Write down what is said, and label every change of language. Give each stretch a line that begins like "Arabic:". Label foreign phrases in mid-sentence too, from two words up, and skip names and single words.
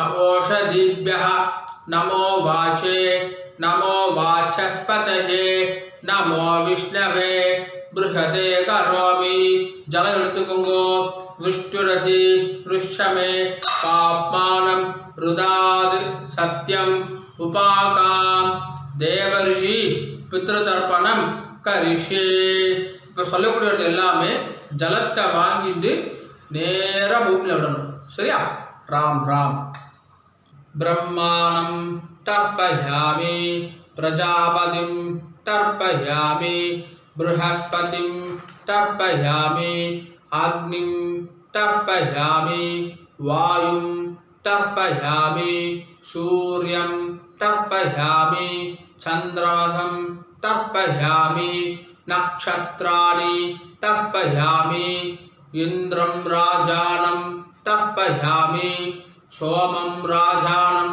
Sanskrit: ओषधिभ्यः नमो वाचे नमो वाचस्पतये नमो विष्णवे बृहदे करोमि जल எடுத்துக்கோங்கோ विष्णुरसि ऋष्यमे पाप्मानं रुदाद सत्यम उपाकाम देवर्षि पितृतर्पणम करिष्ये
Tamil: இப்போ சொல்லக்கூடியது எல்லாமே ஜலத்தை வாங்கிட்டு நேரா பூமியில விடணும் சரியா ராம் ராம்
Sanskrit: ब्रह्माणं तर्पयामि प्रजापतिं तर्पयामि बृहस्पतिं तर्पयामि अग्निं तर्पयामि वायुं तर्पयामि सूर्यं तर्पयामि चन्द्रमसं तर्पयामि नक्षत्राणि तर्पयामि इन्द्रं राजानं तर्पयामि सोमं राजानं